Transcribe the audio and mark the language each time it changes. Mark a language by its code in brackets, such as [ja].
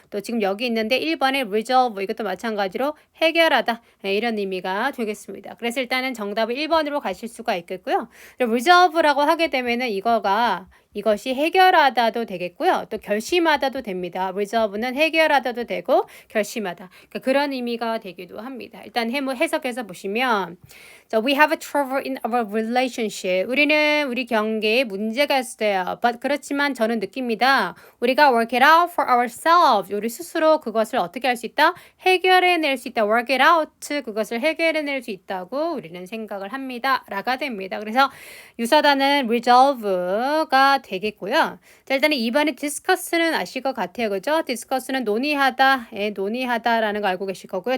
[ko] 또 지금 여기 있는데 1번에 resolve 이것도 마찬가지로 해결하다 네, 이런 의미가 되겠습니다. 그래서 일단은 정답은 1번으로 가실 수가 있겠고요. resolve라고 하게 되면은 이것이 해결하다도 되겠고요. 또 결심하다도 됩니다. resolve는 해결하다도 되고 결심하다. 그러니까 그런 의미가 되기도 합니다. 일단 해석해서 보시면 [en] So we have a trouble in our relationship. [ko] 우리는 우리 관계에 문제가 있어요. But 그렇지만 저는 느낍니다. 우리가 [en] work it out for ourselves. [ko] 우리 스스로 그것을 어떻게 할 수 있다? 해결해낼 수 있다. [en] work it out. [ko] 그것을 해결해낼 수 있다고 우리는 생각을 합니다. 라가 됩니다. 그래서 유사단은 resolve가 되겠고요. 자, 일단은 2번에 discuss는 아실 것 같아요. 그죠? discuss는 논의하다, 논의하다라는 거 알고 계실 거고요.